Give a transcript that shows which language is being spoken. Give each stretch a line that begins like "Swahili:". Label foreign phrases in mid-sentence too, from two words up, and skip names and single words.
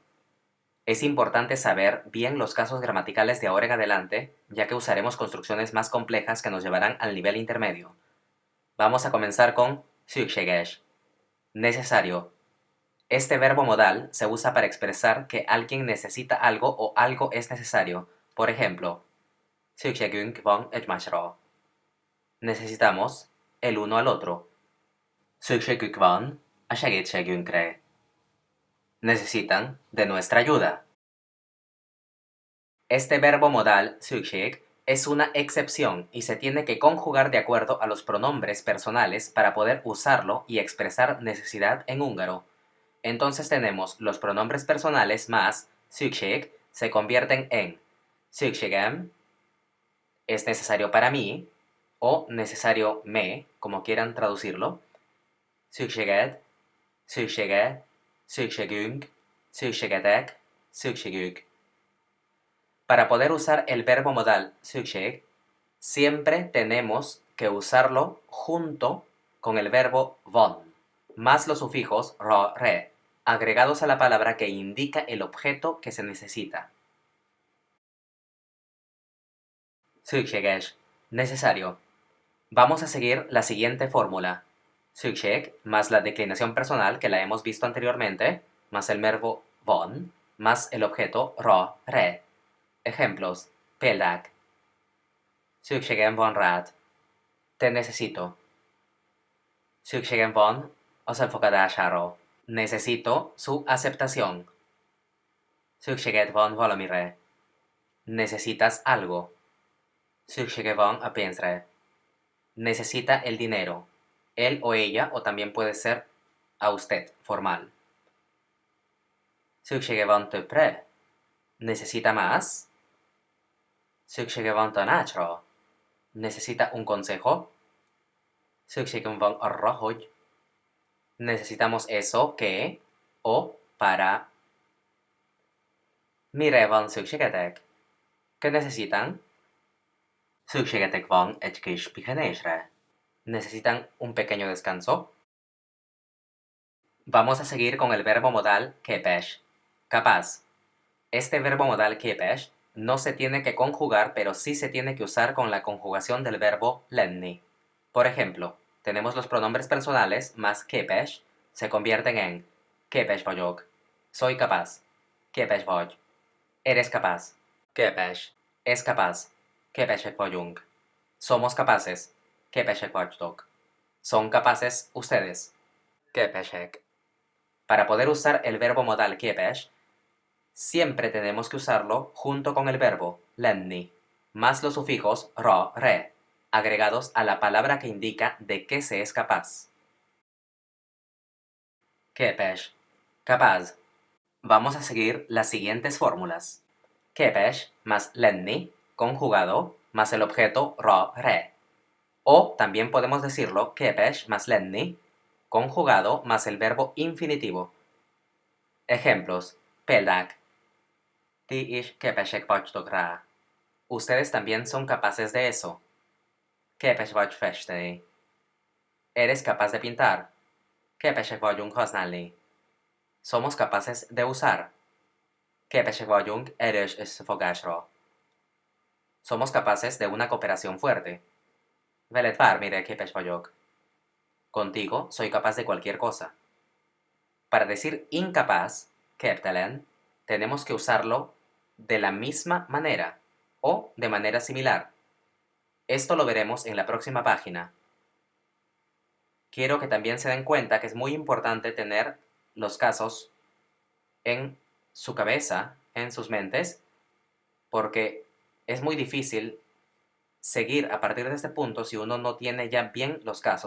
Spanish: Es importante saber bien los casos gramaticales de ahora en adelante, ya que usaremos construcciones más complejas que nos llevarán al nivel intermedio. Vamos a comenzar con szükséges, necesario. Este verbo modal se usa para expresar que alguien necesita algo o algo es necesario. Por ejemplo,
Hungarian: szükségünk van egymásra.
Spanish: Necesitamos el uno al otro.
Hungarian: Szükségük van a segítségünkre.
Spanish: Necesitan de nuestra ayuda. Este verbo modal, szükség, es una excepción y se tiene que conjugar de acuerdo a los pronombres personales para poder usarlo y expresar necesidad en húngaro. Entonces tenemos los pronombres personales más szükség se convierten en szükségem, es necesario para mí, o necesario me, como quieran traducirlo.
Hungarian: Szükséged, szüksége, szükségünk, szükségetek, szükségük.
Spanish: Para poder usar el verbo modal szükség, siempre tenemos que usarlo junto con el verbo van, más los sufijos ra, re, agregados a la palabra que indica el objeto que se necesita.
Hungarian: Szükséges, necesario.
Spanish: Vamos a seguir la siguiente fórmula. Szükség más la declinación personal que la hemos visto anteriormente, más el verbo van, más el objeto ra, re. Ejemplos.
Hungarian: Példák. Szükségem van rád.
Spanish: Te necesito.
Hungarian: Szükségem van az elfogadására.
Spanish: Necesito su aceptación.
Hungarian: Szükséged van valamire.
Spanish: Necesitas algo.
Hungarian: Szüksége van a pénzre.
Spanish: Necesita el dinero. Él o ella, o también puede ser a usted, formal.
Hungarian: Szüksége van többre.
Spanish: Necesita más.
Hungarian: Szüksége van tanácsra.
Spanish: ¿Necesita un consejo?
Hungarian: Szükségem van arra, hogy.
Spanish: Necesitamos eso que o para.
Hungarian: Mire van szükségetek?
Spanish: ¿Qué necesitan?
Hungarian: Szükségetek van egy kis pihenésre.
Spanish: ¿Necesitan un pequeño descanso? Vamos a seguir con el verbo modal képes, capaz. Este verbo modal képes no se tiene que conjugar, pero sí se tiene que usar con la conjugación del verbo lenni. Por ejemplo, tenemos los pronombres personales más képes, se convierten en
Hungarian: képes vagyok,
Spanish: soy capaz,
Hungarian: képes vagy,
Spanish: eres capaz, képes, es capaz,
Hungarian: képesek vagyunk,
Spanish: somos capaces,
Hungarian: képesek vagytok,
Spanish: son capaces ustedes, képesek. Para poder usar el verbo modal képes, siempre tenemos que usarlo junto con el verbo lenni, más los sufijos ra, re, agregados a la palabra que indica de qué se es capaz.
Hungarian: Képes, capaz.
Spanish: Vamos a seguir las siguientes fórmulas.
Hungarian: Képes más lenni,
Spanish: conjugado, más el objeto ra, re. O también podemos decirlo képes más lenni, conjugado, más el verbo infinitivo. Ejemplos.
Hungarian: Példák. Ti is képesek vagytok rá.
Spanish: Ustedes también son capaces de eso.
Hungarian: Képes vagy festeni.
Spanish: Eres capaz de pintar.
Hungarian: Képesek vagyunk használni.
Spanish: Somos capaces de usar.
Hungarian: Képesek vagyunk erős összefogásra.
Spanish: Somos capaces de una cooperación fuerte.
Hungarian: Veled bármire képes vagyok.
Spanish: Contigo soy capaz de cualquier cosa. Para decir incapaz, képtelen, tenemos que usarlo de la misma manera o de manera similar. Esto lo veremos en la próxima página. Quiero que también se den cuenta que es muy importante tener los casos en su cabeza, en sus mentes, porque es muy difícil seguir a partir de este punto si uno no tiene ya bien los casos.